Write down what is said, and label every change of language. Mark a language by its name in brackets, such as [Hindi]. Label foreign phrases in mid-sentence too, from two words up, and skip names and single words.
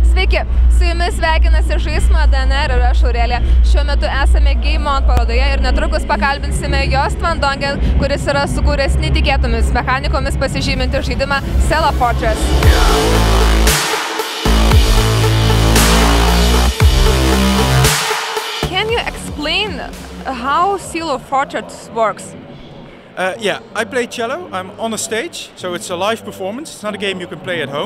[Lithuanian] Sveiki, su jumis sveikinasi Žaismo DNR ir aš Aurelija. Šiuo metu esame GameOn parodoje ir netrukus pakalbinsime Joost van Dongen, kuris yra sukūręs netikėtomis mechanikomis pasižymintį žaidimą Cello Fortress. [English] Can you explain how Cello Fortress works? Yeah, I play cello. I'm on a stage, so it's a live performance. It's not a game you can play at home.